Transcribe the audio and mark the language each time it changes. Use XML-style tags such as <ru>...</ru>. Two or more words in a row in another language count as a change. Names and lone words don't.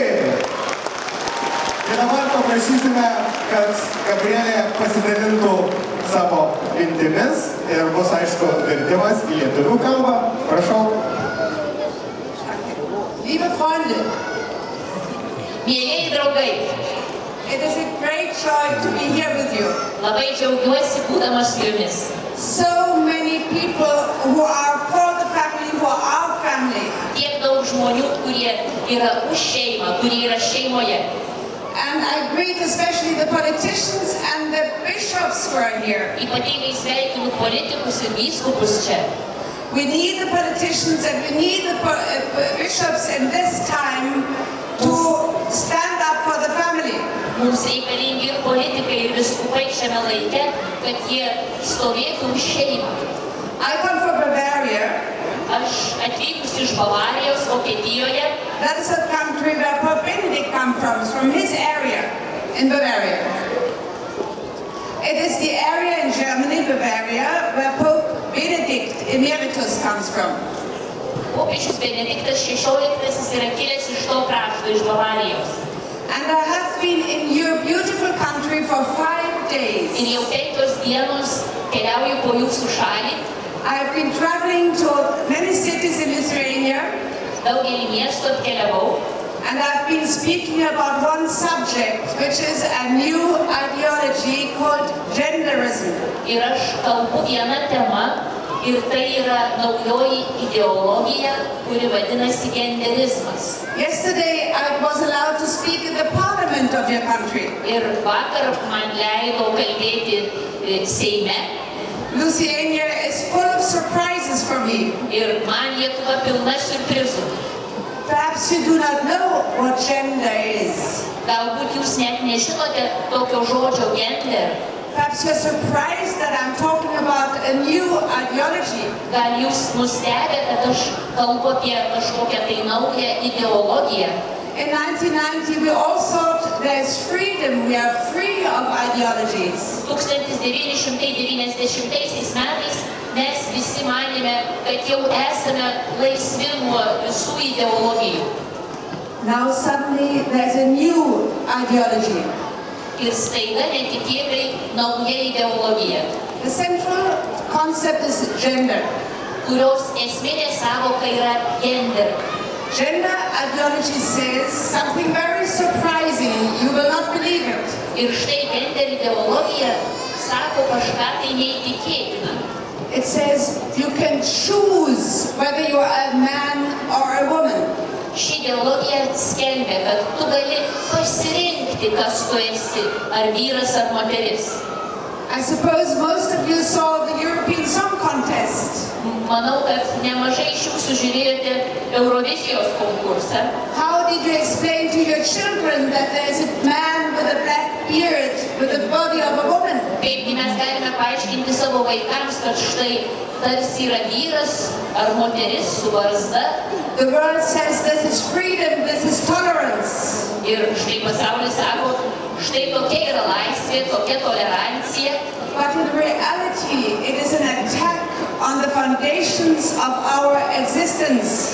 <lt>Ir dabar paprašysime, kad Gabrielė pasidalintų savo mintimis ir bus, aišku, vertimas į lietuvių kalbą. Prašau.</lt> <de>Liebe Freunde,</de> <lt>Mielieji draugai,</lt> <en>it is a great joy to be here with you.</en> <lt>labai džiaugiuosi būdamas su jumis.</lt> <en>So many people who are for the family, who are our family.</en> <lt>Tiek daug žmonių, kurie yra už šeimą, kurie yra šeimoje.</lt> <en>And I greet especially the politicians and the bishops who are here.</en> <lt>Ypatingai sveikinu politikus ir vyskupus čia.</lt> <en>We need the politicians and we need the bishops in this time to stand up for the family.</en> <lt>Mums reikalingi ir politikai, ir vyskupai šiame laike, kad jie stovėtų už šeimą.</lt> <en>I come from Bavaria.</en> <lt>Aš atvykus iš Bavarijos, Vokietijoje,</lt> <en>That is the country where Pope Benedict comes from his area in Bavaria. It is the area in Germany, Bavaria, where Pope Benedict Emeritus comes from.</en> <lt>popiežius Benediktas XVI yra kilęs iš to krašto, iš Bavarijos.</lt> <en>And I have been in your beautiful country for 5 days.</en> <lt>Ir jau 5 dienos keliauju po jūsų šalį.</lt> <en>I have been traveling to many cities in Lithuania.</en> <lt>Daugelį miestų apkeliavau.</lt> <en>And I've been speaking about one subject, which is a new ideology called genderism.</en> <lt>Ir aš kalbu vieną temą, ir tai yra naujoji ideologija, kuri vadinasi genderizmas.</lt> <en>Yesterday I was allowed to speak in the parliament of your country.</en> <lt>Ir vakar man leido kalbėti Seime.</lt> <en>Lithuania is full of surprises for me.</en> <lt>Ir man Lietuva pilna siurprizų.</lt> <en>Perhaps you do not know what gender is.</en> <lt>Galbūt jūs net nežinote tokio žodžio gender.</lt> <en>Perhaps you're surprised that I'm talking about a new ideology.</en> <lt>Gal jūs nustebę, kad aš kalbu apie kažkokią tai naują ideologiją.</lt> <en>In 1990 we all thought there's freedom, we are free of ideologies.</en> <lt>1990 metais mes visi manėme, kad jau esame laisvi nuo visų ideologijų.</lt> <en>Now suddenly there's a new ideology.</en> <lt>Ir staiga netikėtai nauja ideologija,</lt> <en>The central concept is gender.</en> <lt>kurios esminė savoka yra gender.</lt> <en>Gender ideology says something very surprising. You will not believe it.</en> <lt>Ir štai gender ideologija sako kažką tai neįtikėtina.</lt> <en>It says you can choose whether you are a man or a woman.</en> <lt>Ši ideologija skelbia, kad tu gali pasirinkti, kas tu esi, ar vyras, ar moteris.</lt> <en>I suppose most of you saw the European Song Contest.</en> <lt>Manau, kad nemažai iš jūsų žiūrėjote Eurovizijos konkursą.</lt> <en>How did you explain to your children that there's a man with a black beard with the body of a woman?</en> <lt>Kaipgi mes galime paaiškinti savo vaikams, kad štai tarsi yra vyras ar moteris su barzda.</lt> <en>The world says this is freedom, this is tolerance.</en> <lt>Ir štai pasaulis sako, štai tokia yra laisvė, tokia tolerancija.</lt> <en>But in reality, it is an attack on the foundations of our existence.</en>